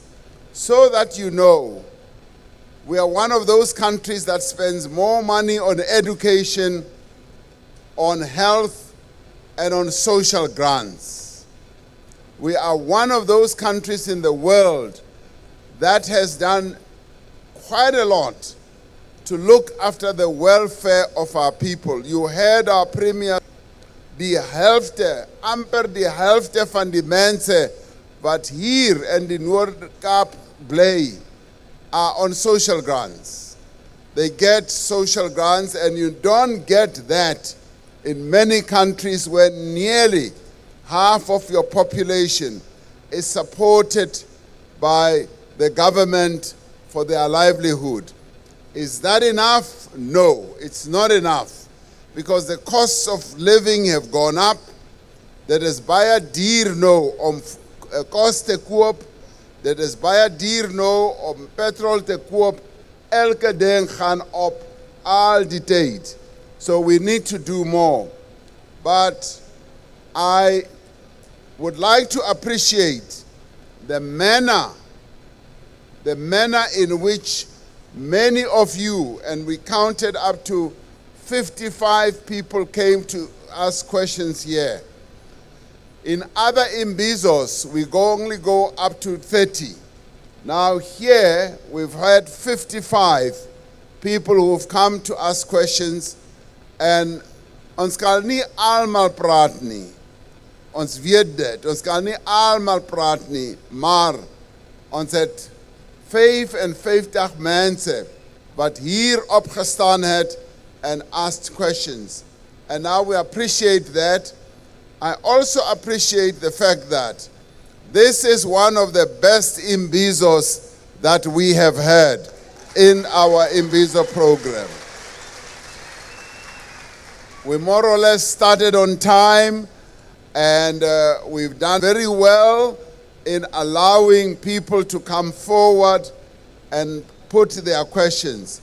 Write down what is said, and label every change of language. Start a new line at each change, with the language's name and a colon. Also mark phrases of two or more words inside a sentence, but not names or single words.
English: So that you know, we are one of those countries that spends more money on education, on health, and on social grants. We are one of those countries in the world that has done quite a lot to look after the welfare of our people. You heard our Premier,
Afrikaans: die helfte, amper die helfte van die mense wat hier in die Noord-Kaap bly
English: are on social grants. They get social grants, and you don't get that in many countries where nearly half of your population is supported by the government for their livelihood. Is that enough? No, it's not enough, because the costs of living have gone up.
Afrikaans: Dit is baie duur nou om kos te koop. Dit is baie duur nou om petrol te koop. Elke ding gaan op al die tyd.
English: So we need to do more. But I would like to appreciate the manner in which many of you, and we counted up to 55 people came to ask questions here. In other Imbizos, we only go up to 30. Now here we've had 55 people who've come to ask questions, and
Afrikaans: ons kan nie almal praat nie. Ons weet dit, ons kan nie almal praat nie, maar ons het 55 mense wat hier opgestaan het
English: and asked questions. And now we appreciate that. I also appreciate the fact that this is one of the best Imbizos that we have had in our Imbizo program. We more or less started on time, and we've done very well in allowing people to come forward and put their questions.